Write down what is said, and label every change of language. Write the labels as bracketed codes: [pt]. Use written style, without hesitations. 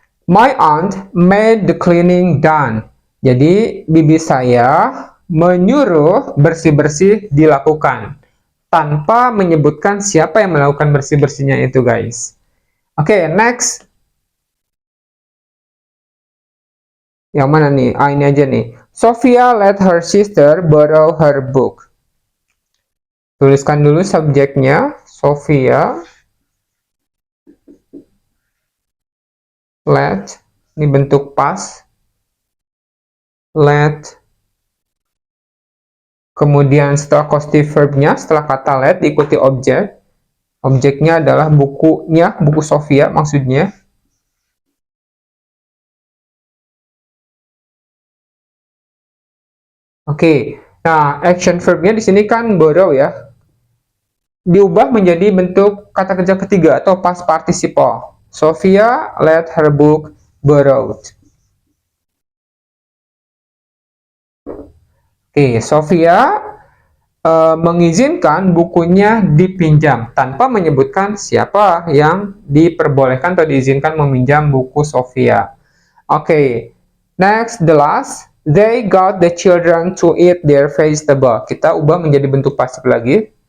[en] My aunt made the cleaning done. [id] Jadi bibi saya menyuruh bersih-bersih dilakukan tanpa menyebutkan siapa yang melakukan bersih-bersihnya itu guys. [en] Oke, next. [id] Yang mana nih? Ini aja nih. [en] Sophia let her sister borrow her book. [id] Tuliskan dulu subjeknya. [en] Sophia let. [id] Ini bentuk past. Let. Kemudian setelah causative verbnya, setelah kata let diikuti objek. Objeknya adalah bukunya, buku Sophia maksudnya. Oke, nah action verbnya di sini kan borrow ya, diubah menjadi bentuk kata kerja ketiga atau past participle. [en] Sophia let her book borrowed. [id] Oke, Sophia mengizinkan bukunya dipinjam tanpa menyebutkan siapa yang diperbolehkan atau diizinkan meminjam buku Sophia. [en] Oke, next, the last. They got the children to eat their vegetable. [id] Kita ubah menjadi bentuk pasif lagi.